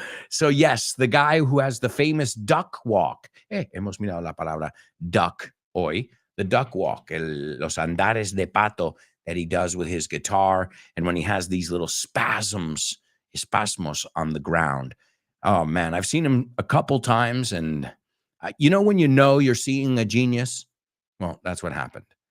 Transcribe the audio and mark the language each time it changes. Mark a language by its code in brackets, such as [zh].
[en] So, yes, the guy who has the famous duck walk. [es] Hemos mirado la palabra duck hoy. [en] The duck walk, [es] los andares de pato [en] that he does with his guitar. And when he has these little spasmos on the ground. Oh, man, I've seen him a couple times. And you know when you know you're seeing a genius? Well, that's what happened.